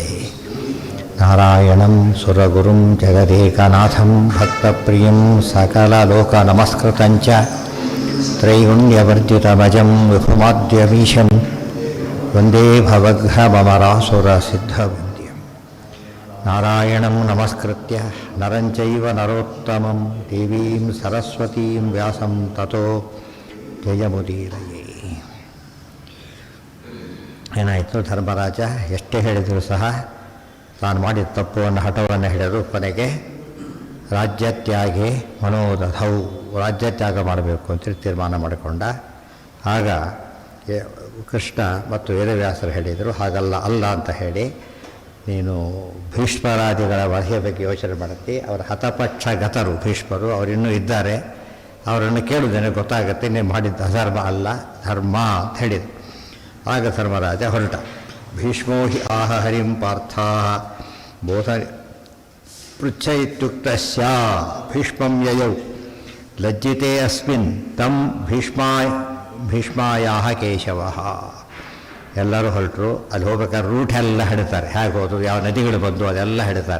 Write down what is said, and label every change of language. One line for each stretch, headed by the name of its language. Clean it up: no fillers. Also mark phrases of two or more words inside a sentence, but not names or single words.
Sanskrit: नारायणं सुरगुरुं जगदेकनाथं भक्तप्रियं सकललोकनमस्कृतं च त्रैगुण्यवर्जितमजं विभुमाद्यमीशं वन्दे भवघ्नममरासुरसिद्धवन्द्यं। नारायणं नमस्कृत्य नरं चैव नरोत्तमं देवीं सरस्वतीं व्यासं ततो ಜಯಮುದೀರಯೇ.
Kannada: ಏನಾಯಿತು, ಧರ್ಮರಾಜ ಎಷ್ಟೇ ಹೇಳಿದರೂ ಸಹ ತಾನು ಮಾಡಿದ ತಪ್ಪುವನ್ನು ಹಠವನ್ನು ಹಿಡಿದು ಕೊನೆಗೆ
Sanskrit: ರಾಜ್ಯತ್ಯಾಗೆ ಮನೋದಧೌ,
Kannada: ರಾಜ್ಯತ್ಯಾಗ ಮಾಡಬೇಕು ಅಂತೇಳಿ ತೀರ್ಮಾನ ಮಾಡಿಕೊಂಡ. ಆಗ ಕೃಷ್ಣ ಮತ್ತು ವೇದವ್ಯಾಸರು ಹೇಳಿದರು, ಹಾಗಲ್ಲ ಅಲ್ಲ ಅಂತ ಹೇಳಿ, ನೀನು ಭೀಷ್ಮರಾದಿಗಳ ವಧೆಯ ಬಗ್ಗೆ ಯೋಚನೆ ಮಾಡುತ್ತಿ. ಅವರ ಹತಪಕ್ಷ ಗತರು ಭೀಷ್ಮರು, ಅವರಿನ್ನೂ ಇದ್ದಾರೆ, ಅವರನ್ನು ಕೇಳುವುದೇನೆ ಗೊತ್ತಾಗುತ್ತೆ, ನೀನು ಮಾಡಿದ್ದ ಅಧರ್ಮ ಅಲ್ಲ ಧರ್ಮ ಅಂತ ಹೇಳಿದರು. ಆಗ ಧರ್ಮರಾಜ ಹೊರಟ.
Sanskrit: ಭೀಷ್ಮೋ ಹಿ ಆಹ ಹರಿಂ ಪಾರ್ಥ ಬೋಧ ಪೃಚ್ಛ ಇತ್ಯುಕ್ತಸ್ಯ ಭೀಷ್ಮಂ ಯಯೌ ಲಜ್ಜಿತೆ ಅಸ್ಮಿನ್ ತಂ ಭೀಷ್ಮಾಯಾಹ ಕೇಶವಃ.
Kannada: ಎಲ್ಲರೂ ಹೊರಟರು. ಅಲ್ಲಿ ಹೋಗ್ಬೇಕಾದ್ರೆ ರೂಟ್ ಎಲ್ಲ ಹಿಡ್ತಾರೆ, ಹೇಗೆ ಹೋದರು, ಯಾವ ನದಿಗಳು ಬಂದು ಅದೆಲ್ಲ ಹಿಡ್ತಾರೆ.